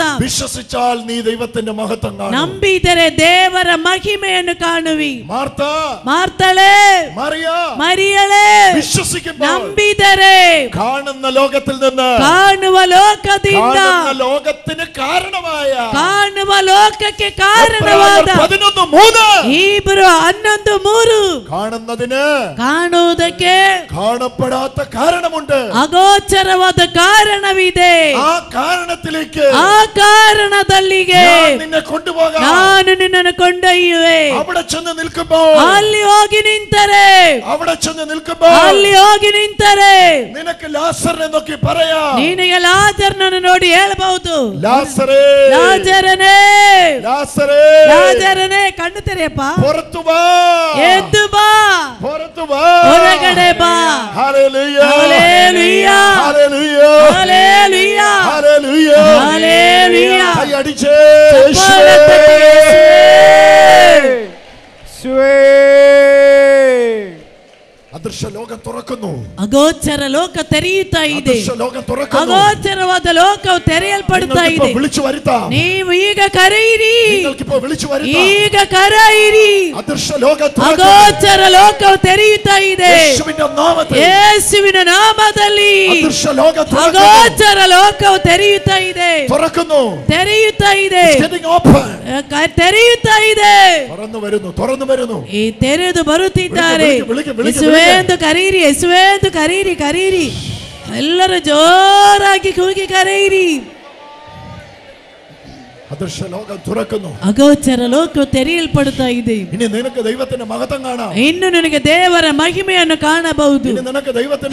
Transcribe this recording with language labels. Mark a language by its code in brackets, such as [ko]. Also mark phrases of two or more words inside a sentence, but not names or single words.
[ml] വിശ്വസിച്ചാൽ നീ ദൈവത്തിന്റെ മഹത്വം കാണും [kn] ನಂಬಿದರೆ ದೇವರ ಮಹಿಮೆಯನ್ನು ಕಾಣುವಿ [ml] മാർത്ത [kn] ಮಾರ್ತಳೆ ಮರಿಯಳೆ [ml] വിശ്വസിക്കുമ്പോൾ [kn] ನಂಬಿದರೆ [ml] കാണുന്ന ലോകത്തിൽ നിന്ന് [kn] ಕಾಣುವ ಲೋಕದಿಂದ [ml] ലോകത്തിന് കാരണമായ [kn] ಕಾಣುವ ಲೋಕಕ್ಕೆ ಕಾರಣವಾದ [ml] 11:3 [kn] ಹೀಬ್ರು 11:3 [ml] കാണുന്നതിന് [kn] ಕಾಣುವುದಕ್ಕೆ [ml] കാണപ്പെടാത്ത കാരണമുണ്ട് [kn] ಅಗೋಚರವಾದ ಕಾರಣವಿದೆ [ml] ആ കാരണത്തിലേക്ക് [kn] ಆ ಕಾರಣದಲ್ಲಿಗೆ [ml] നിന്നെ കൊണ്ടുപോകാം [kn] ನಾನು ನಿನ್ನನ್ನು ಕೊಂಡೊಯ್ಯುವೆ [ml] അവിടെ ചെന്ന് നിൽക്കുമ്പോൾ [kn] ಅಲ್ಲಿ ಹೋಗಿ ನಿಂತರೆ [ml] അവിടെ ചെന്ന് നിൽക്കുമ്പോൾ [kn] ಅಲ್ಲಿ ಹೋಗಿ ನಿಂತರೆ [ml] നിനക്ക് ലാസറിനെ നോക്കി പറയാം [kn] ನಿನಗೆ ಲಾಜರನನ್ನು ನೋಡಿ ಹೇಳಬಹುದು [ml] ലാസറേ [kn] ಲಾಜರನೇ [ml] ലാസറേ [kn] ಲಾಜರನೇ ಕಣ್ಣು ತೆರೆಯಪ್ಪ [ml] പുറത്തു വാ [kn] ಎದ್ದು ಬಾ [ml] പുറത്തു വാ [kn] ಹೊರಗಡೆ ಬಾ [ml] ഹല്ലേലൂയ ഹല്ലേലൂയ ഹല്ലേലൂയ ഹല്ലേലൂയ ഹല്ലേലൂയ ഹല്ലേലൂയ കൈ അടിച്ചേ അദൃശ്യ ലോകം തുറക്കുന്നു [kn] ಅಗೋಚರ ಲೋಕ ತೆರೆಯುತ್ತಾ ಇದೆ [ml] അദൃശ്യ ലോകം തുറക്കുന്നു [kn] ಅಗೋಚರವಾದ ಲೋಕವು ತೆರೆಯಲ್ಪಡುತ್ತಾ ಇದೆ [ml] വിളിച്ചു വരുത്താം [kn] ನೀವು ಈಗ ಕರೆಯಿರಿ [ml] നിങ്ങൾക്കിപ്പോൾ വിളിച്ചു വരുത്താം [kn] ಈಗ ಕರೆಯಿರಿ [ml] അദൃശ്യ ലോകം തുറക്കുന്നു [kn] ಅಗೋಚರ ಲೋಕವು ತೆರೆಯುತ್ತಾ ಇದೆ [ml] യേശുവിന്റെ നാമത്തിൽ [kn] ಯೇಸುವಿನ ನಾಮದಲ್ಲಿ [ml] അദൃശ്യ ലോകം തുറക്കുന്നു [kn] ಅಗೋಚರ ಲೋಕವು ತೆರೆಯುತ್ತಾ ಇದೆ [ml] തുറക്കുന്നു [kn] ತೆರೆಯುತ್ತಾ ಇದೆ [en] It's getting open. [kn] ತೆರೆಯುತ್ತಾ ಇದೆ [ml] തുറന്നു വരുന്നു [kn] ಈ ತೆರೆದು ಬರುತ್ತಿದ್ದಾರೆ ಯೇಸುವೇ ಎಂದು ಕರೆಯಿರಿ ಯೇಸುವೇ ಎಂದು ಕರೆಯಿರಿ ಕರೆಯಿರಿ ಎಲ್ಲರೂ ಜೋರಾಗಿ ಕೂಗಿ ಕರೆಯಿರಿ [ml] അദൃശ്യ ലോകം തുറക്കുന്നു [kn] ಅಗೋಚರ ಲೋಕವು ತೆರೆಯಲ್ಪಡುತ್ತಾ ಇದೆ [ml] ഇനി നിനക്ക് ദൈവത്തിന്റെ മഹത്വം കാണാം [kn] ಇನ್ನು ನಿನಗೆ ದೇವರ ಮಹಿಮೆಯನ್ನು ಕಾಣಬಹುದು [ml] ഇനി നിനക്ക് ദൈവത്തിന്റെ